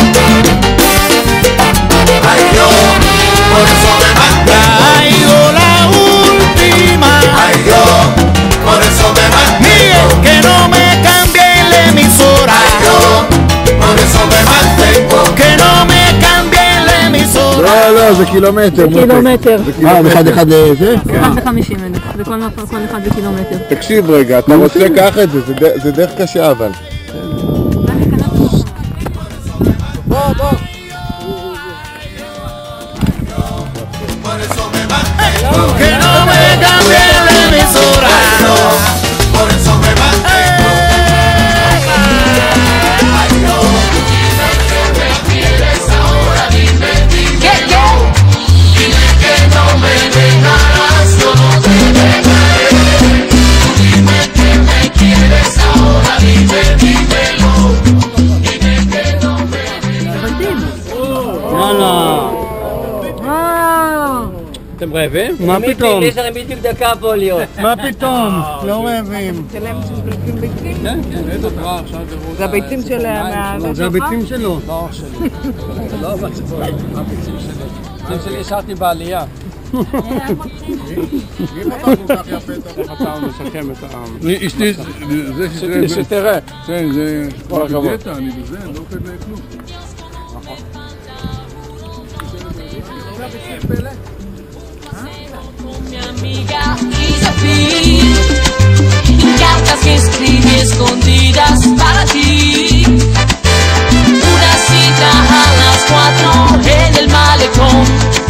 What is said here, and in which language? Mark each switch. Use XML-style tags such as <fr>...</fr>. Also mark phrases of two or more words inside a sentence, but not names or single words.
<es>Ay yo, por eso me mantengo. Traigo la última. Ay yo, por eso me Miguel, mantengo. que no me cambie la emisora. Ay yo, por eso me mantengo. Que no me cambie la emisora.</es> <he>לא, לא, זה קילומטר. קילומטר. אחד אחד לזה? אחד ב-50,000, וכל אחד בקילומטר. תקשיב רגע, אתה רוצה קח את זה, זה דרך קשה אבל.</he> <es>Por eso me mantengo. Que no me cambie la emisora. Por eso me mantengo. Ay yo. Dime que no me dejarás, yo no te dejaré. Dime que me quieres ahora, dime, dímelo. Dime que no me</es> <he>יאללה. אתם רעבים? מה פתאום? יש לכם בדיוק דקה פה להיות. מה פתאום? לא רעבים. זה הביצים של זה הביצים שלו. לא שלי. זה לא הביצים שלי. הביצים שלי השארתי בעלייה. אשתי, זה שתראה. כן, זה כל הכבוד. דיאטה, אני בזה, אני לא אוכל כלום.</he> <es>Mi amiga Isabel, cartas que escribí escondidas para ti. Una cita a las 4 en el malecón.</es>